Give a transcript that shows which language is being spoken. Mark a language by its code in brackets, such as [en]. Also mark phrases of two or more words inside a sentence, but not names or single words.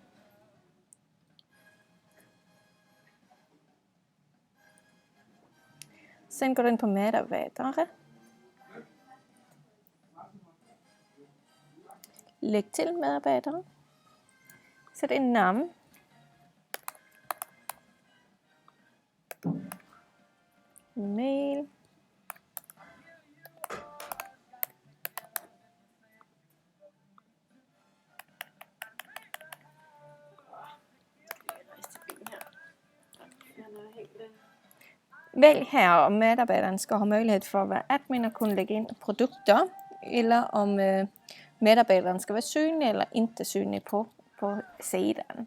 [sv] Sen går du in på medarbetare. Lägg till medarbetare. Sätt in namn. Mail. [da] Vælg her, om medarbejderen skal have mulighed for at være admin og kunne lægge ind produkter, eller om medarbejderen skal være synlig eller ikke synlig på siden.